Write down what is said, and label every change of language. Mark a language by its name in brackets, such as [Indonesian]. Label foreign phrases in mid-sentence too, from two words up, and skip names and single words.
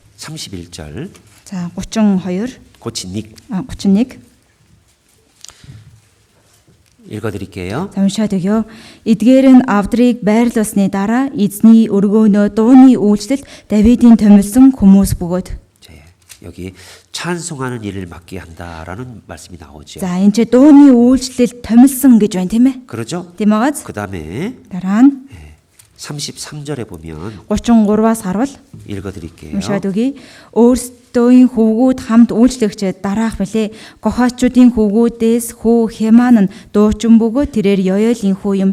[Korean] 31절 [Mongolian] За 32, 고친닉 [Korean] 31 읽어드릴게요. [Mongolian] За уншаад өгье. Эдгээр нь авдрыг байрлуулсны дараа эзний өргөөнөө дууны үйлчлэл Давидын томилсон хүмүүс бөгөөд. [Korean] 자, 여기 찬송하는 일을 맡게 한다라는 말씀이 나오죠. [Mongolian] За энэ ч дууны үйлчлэл томилсон гэж байна тийм ээ. [Korean] 그러죠? [Mongolian] Тийм байгааз. [Korean] 그 다음에 [Mongolian] Дараа нь [Korean] 33절에 보면 [Mongolian] 33-аас харвал [Korean] 읽어드릴게요. [Mongolian] уншаад өгье. Өөрсдөөний хүүгүүд хамт үйлчлэгчэд дараах билээ. Гохаачуудын хүүгүүдээс хүү Хеман нь дуучин бөгөөд тэрээр Йоёлийн хүү юм.